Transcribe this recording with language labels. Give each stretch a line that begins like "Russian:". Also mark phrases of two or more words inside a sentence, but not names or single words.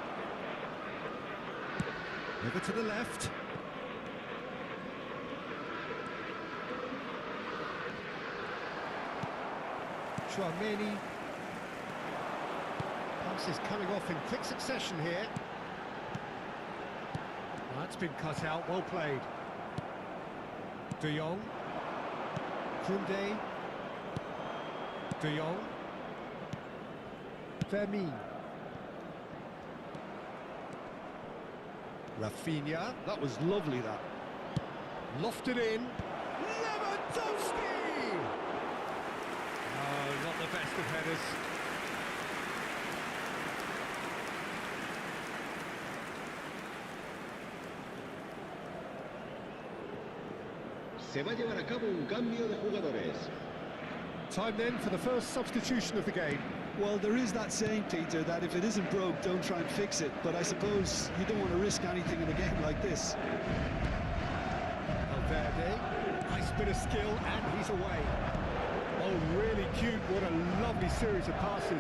English: Over to the left. Chouameni. Passes coming off in quick succession here. That's been cut out, well played. De Jong. Koundé. De Jong. Fermin. Rafinha. That was lovely, that. Lofted in. Lewandowski! Oh, not the best of headers.
Spanish: Se va a llevar a cabo un cambio de jugadores.
English: Time then for the first substitution of the game. Well, there is that saying, Peter, that if it isn't broke, don't try and fix it. But I suppose you don't want to risk anything in a game like this. Valverde, nice bit of skill, and he's away. Oh, really cute, what a lovely series of passes.